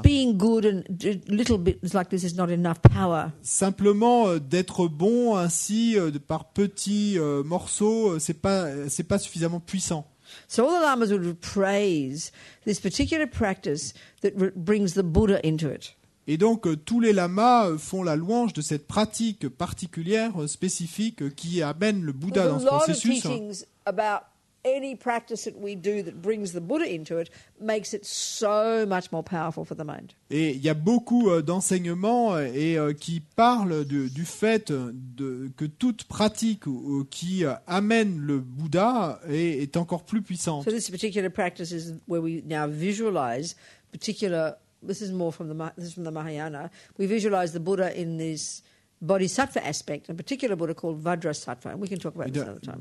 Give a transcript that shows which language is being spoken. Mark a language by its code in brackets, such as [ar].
[en] being good and a little bit like this is not enough power. [fr] Simplement d'être bon ainsi par petits morceaux, c'est pas suffisamment puissant. [en] So all the lamas would praise this particular practice that brings the Buddha into it. [fr] Et donc tous les lamas font la louange de cette pratique particulière, spécifique, qui amène le Bouddha dans [en] There's [fr] ce [en] a lot of [fr] processus. [en] teachings about any practice that we do that brings the Buddha into it makes it so much more powerful for the mind. [fr] Et il y a beaucoup d'enseignements qui parlent du fait que toute pratique qui amène le Bouddha est encore plus puissante. [en] So this particular practice is where we now visualize particular. This is from the Mahayana. We visualize the Buddha in this bodhisattva aspect, a particular Buddha called Vajrasattva, and we can talk about this another time.